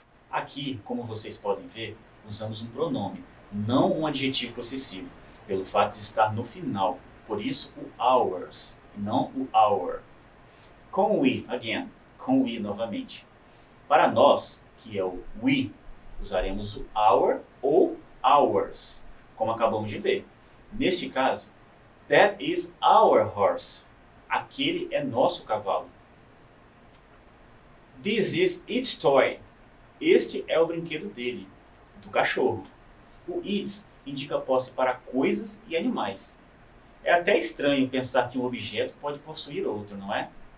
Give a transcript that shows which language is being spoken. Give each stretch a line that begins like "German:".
Portuguese: Aqui, como vocês podem ver, usamos um pronome, não um adjetivo possessivo, pelo fato de estar no final, por isso o ours, e não o our. Com o again, com o novamente. Para nós, que é o we, usaremos o our ou ours, como acabamos de ver. Neste caso,
English: that is our horse.
Portuguese: Aquele é nosso cavalo.
English: This is its toy.
Portuguese: Este é o brinquedo dele, do cachorro. O its indica posse para coisas e animais. É até estranho pensar que um objeto pode possuir outro, não é?